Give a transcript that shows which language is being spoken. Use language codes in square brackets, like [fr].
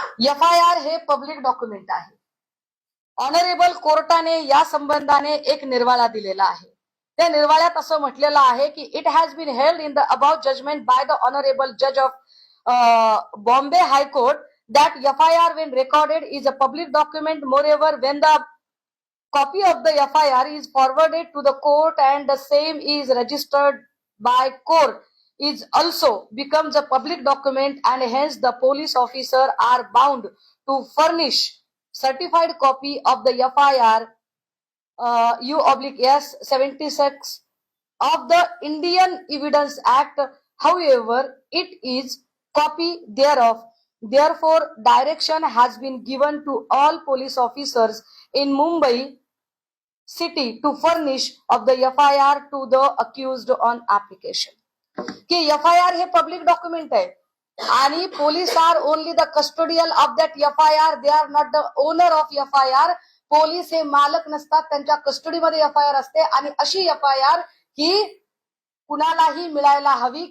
[mr] FIR हे public document आहे. Honourable कोर्टाने या संबंधाने एक निर्वाळा दिलेला आहे. त्या निर्वाळ्यात असं म्हटलेलं आहे की [en] It has bin held in the about judgement by the honourable जज of Bombay High Court that FIR when recorded is a public document. Moreover, when the copy of the FIR is forwarded to the court and the same is registered by court is also becomes a public document and hence the police officer are bound to furnish certified copy of the FIR U/S 76 of the Indian Evidence Act. However, it is copy thereof. Therefore, direction has been given to all police officers in Mumbai city to furnish of the FIR to the accused on application. [mr] की FIR हे public document आहे आणि police [en] Are only the custodial of that FIR. They are not the owner of FIR. [mr] Police हे मालक नसतात, त्यांच्या कस्टडीमध्ये FIR असते आणि अशी FIR ही कुणालाही मिळायला हवी.